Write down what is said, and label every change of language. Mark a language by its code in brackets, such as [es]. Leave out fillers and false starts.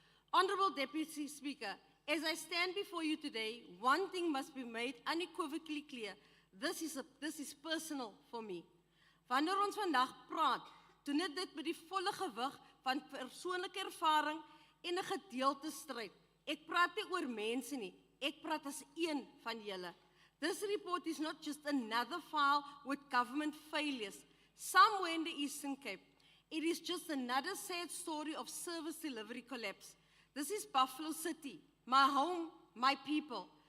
[en] Honorable Deputy Speaker, as I stand before you today, one thing must be made unequivocally clear. This is personal for me. [af] Wanneer ons vandag praat, doen dit met die volle gewig van persoonlike ervaring en 'n gedeelde stryd. Ek praat nie oor mense nie, ek praat as een van julle. [en] This report is not just another file with government failures somewhere in the Eastern Cape. It is just another sad story of service delivery collapse. This is Buffalo City, my home, my people.